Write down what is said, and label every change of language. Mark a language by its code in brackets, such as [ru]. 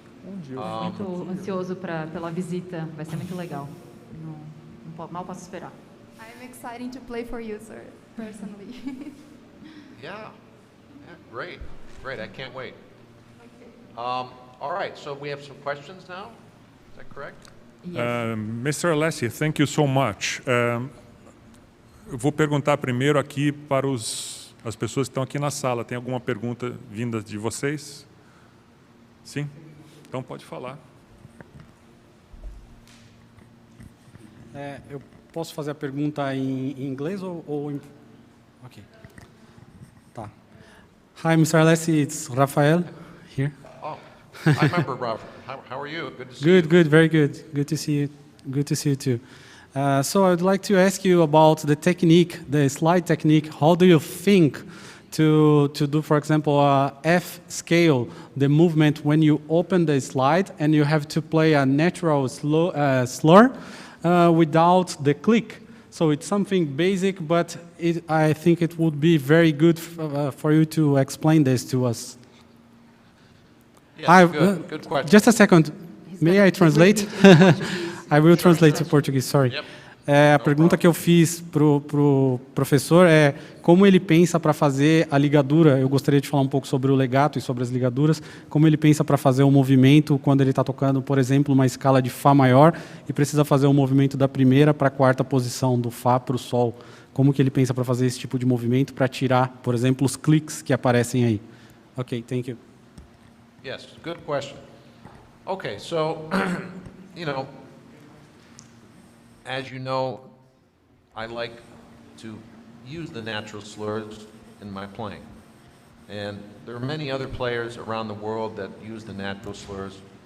[pt] Muito ansioso pela visita, vai ser muito legal. Mal posso esperar. [en] I'm excited to play for you, sir, personally. Yeah, great. I can't wait. All right, so we have some questions now. Is that correct? Yes. Mr. Alessi, thank you so much. [pt] Eu vou perguntar primeiro aqui para as pessoas que estão aqui na sala. Tem alguma pergunta vinda de vocês? Sim? Então pode falar. Eu posso fazer a pergunta em inglês ou em... [en] Ok. Tá. Hi, Mr. Alessi, it's Rafael here. Oh, I remember, Robert. How are you? Good to see you. Good, very good. Good to see you. Good to see you too. So I would like to ask you about the technique, the slide technique. How do you think to do, for example, a F scale, the movement when you open the slide and you have to play a natural slur without the click? So it's something basic, but I think it would be very good for you to explain this to us. Yeah, good question. Just a second. May I translate? I will translate to Portuguese, sorry. Yep. [pt] A pergunta que eu fiz pro professor é como ele pensa para fazer a ligadura. Eu gostaria de falar um pouco sobre o legato e sobre as ligaduras. Como ele pensa para fazer o movimento quando ele está tocando, por exemplo, uma escala de Fá maior e precisa fazer o movimento da primeira para a quarta posição, do Fá para o Sol. Como que ele pensa para fazer esse tipo de movimento para tirar, por exemplo, os cliques que aparecem aí? [en] Ok, thank you. Yes, good question. Okay, so, as you know, I like to use the natural slurs in my playing. And there are many other players around the world that use the natural slurs.